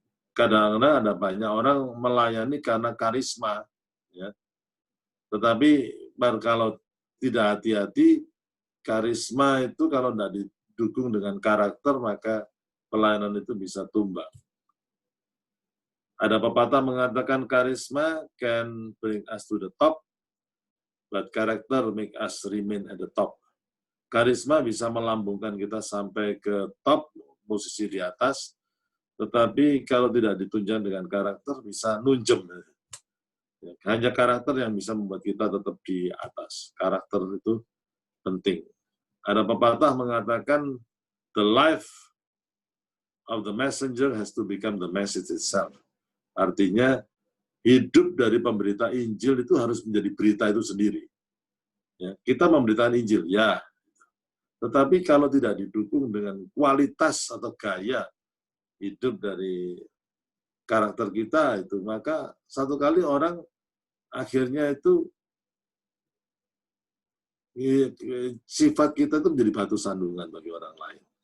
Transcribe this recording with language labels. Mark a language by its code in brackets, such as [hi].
[id] Kadang-kadang ada banyak orang melayani karena karisma, ya. Tetapi kalau tidak hati-hati, karisma itu kalau tidak didukung dengan karakter, maka pelayanan itu bisa tumbang. Ada pepatah mengatakan [en] karisma can bring us to the top, but character make us remain at the top. [id] Karisma bisa melambungkan kita sampai ke top, posisi di atas, tetapi kalau tidak ditunjang dengan karakter, bisa nunjem. Hanya karakter yang bisa membuat kita tetap di atas. Karakter itu penting. Ada pepatah mengatakan, [en] the life of the messenger has to become the message itself. [id] Artinya, hidup dari pemberita Injil itu harus menjadi berita itu sendiri. Ya, kita memberitakan Injil, ya. Tetapi kalau tidak didukung dengan kualitas atau gaya hidup dari karakter kita itu, maka satu kali orang akhirnya itu sifat kita itu menjadi batu sandungan bagi orang lain.